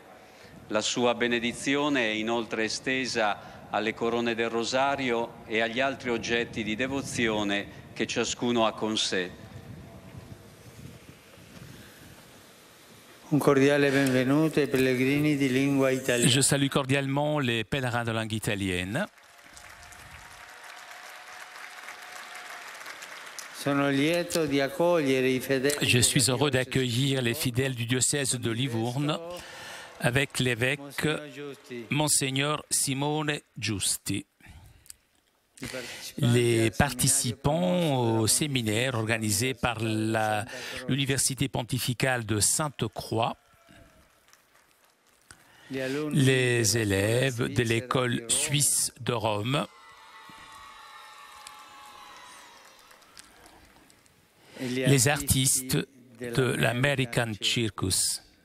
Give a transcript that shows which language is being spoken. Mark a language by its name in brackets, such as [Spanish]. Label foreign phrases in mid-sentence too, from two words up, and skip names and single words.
[Italian] La sua benedizione è inoltre estesa alle corone del rosario e agli altri oggetti di devozione che ciascuno ha con sé. Un cordiale benvenuto ai pellegrini di lingua italiana. [French] Je salue cordialement les pèlerins de langue italienne. [Italian] Sono lieto di accogliere i fedeli. [French] Je suis heureux d'accueillir les fidèles du diocèse de Livourne avec l'évêque Monseigneur Simone Giusti. Les participants au séminaire organisé par l'Université pontificale de Sainte-Croix, les élèves de l'école suisse de Rome, les artistes de l'American Circus.